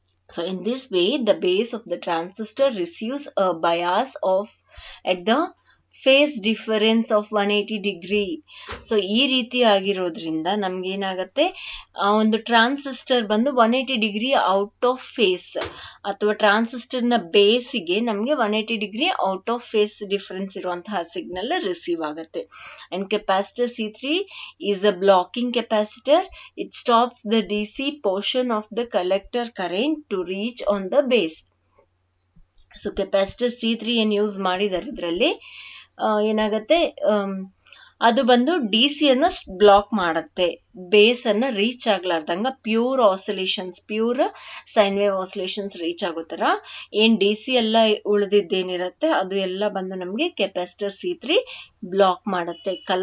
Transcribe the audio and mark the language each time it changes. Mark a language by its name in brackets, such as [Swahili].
[English] So in this way the base of the transistor receives a bias of at the phase difference of 180 degree. [Kannada] So ಈ ರೀತಿ ಆಗಿರೋದ್ರಿಂದ ನಮ್ಗೆ ಏನಾಗತ್ತೆ, ಆ ಒಂದು ಟ್ರಾನ್ಸಿಸ್ಟರ್ ಬಂದು 180 ಡಿಗ್ರಿ ಔಟ್ ಆಫ್ ಫೇಸ್ ಅಥವಾ ಟ್ರಾನ್ಸಿಸ್ಟರ್ ನ ಬೇಸಿಗೆ ನಮ್ಗೆ 180 degree out of face difference ಇರುವಂತಹ ಸಿಗ್ನಲ್ ರಿಸೀವ್ ಆಗುತ್ತೆ. [English] And capacitor C3 is a blocking capacitor. It stops the DC portion of the collector current to reach on the base. [Kannada] So capacitor C3 ಏನ್ use ಮಾಡಿದಾರೆ ಇದರಲ್ಲಿ ಏನಾಗತ್ತೆ, ಅದು ಬಂದು DC ಅನ್ನ block ಮಾಡತ್ತೆ, ಬೇಸ್ ಅನ್ನ reach ಆಗ್ಲಾರ್ದಂಗ pure oscillations, pure sine wave oscillations reach ಆಗೋ ತರ ಏನ್ DC ಎಲ್ಲ ಉಳಿದಿದ್ದೇನಿರತ್ತೆ ಅದು ಎಲ್ಲ ಬಂದು ನಮ್ಗೆ ಕೆಪಾಸಿಟರ್ C3 ಬ್ಲಾಕ್ ಮಾಡತ್ತೆ.